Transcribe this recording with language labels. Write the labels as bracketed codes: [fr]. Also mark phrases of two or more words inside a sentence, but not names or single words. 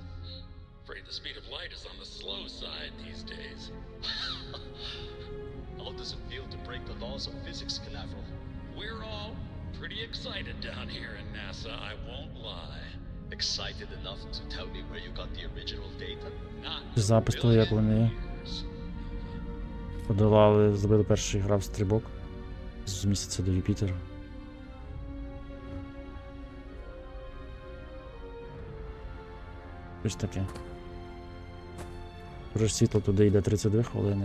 [en] Afraid the speed of light is on the slow side these days. How does it feel to break the laws of physics, Canaveral? We're all pretty excited down here in NASA, I won't lie. Excited enough to tell me where you got the original data? [uk] Запис того, як вони подолали, зробили перший грав стрибок з місяця до Юпітера. Щось таке. Вже світло туди йде 32 хвилини.